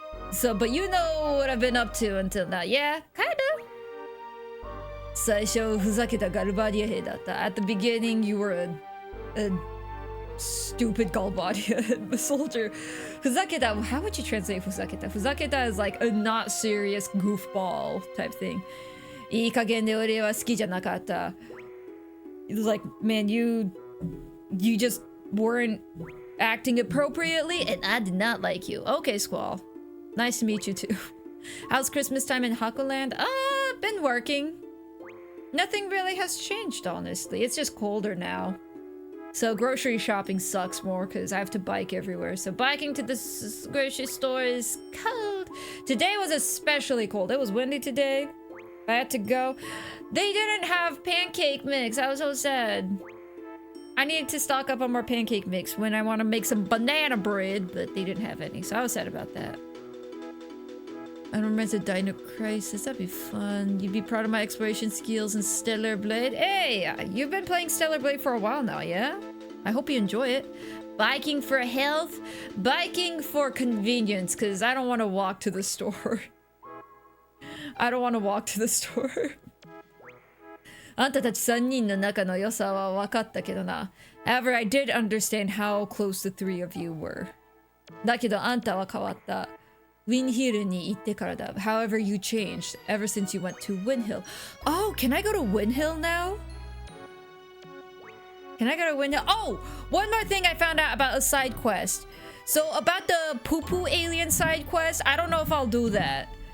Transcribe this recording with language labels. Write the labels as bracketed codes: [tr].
[en] So, but you know what I've been up to until now. Yeah, kinda. [ja] 最初ふざけたガルバディア兵だった. [en] At the beginning, you were a stupid Galbadia, the soldier. Fuzaketa, how would you translate Fuzaketa? Fuzaketa is like a not serious goofball type thing. [ja] いい加減で俺は好きじゃなかった. [en] It was like, man, you just weren't acting appropriately and I did not like you. Okay, Squall. Nice to meet you too. How's Christmas time in Hakuland? Been working. Nothing really has changed, honestly. It's just colder now. So grocery shopping sucks more because I have to bike everywhere. So biking to the grocery store is cold. Today was especially cold. It was windy today. I had to go. They didn't have pancake mix. I was so sad. I needed to stock up on more pancake mix when I want to make some banana bread, but they didn't have any. So I was sad about that. I don't remember the Dino Crisis. That'd be fun. You'd be proud of my exploration skills in Stellar Blade. Hey, you've been playing Stellar Blade for a while now, yeah? I hope you enjoy it. Biking for health, biking for convenience, because I don't want to walk to the store. I don't want to walk to the store. [ja] あんたたち3人の仲の良さは分かったけどな. [en] However, I did understand how close the three of you were. [ja] だけどあんたは変わった.Win Hillに行ってからだ. [en] However, you changed ever since you went to Win Hill. Oh, can I go to Win Hill now? Can I go to Win Hill? Oh, one more thing I found out about a side quest. So about the poo-poo alien side quest, I don't know if I'll do that.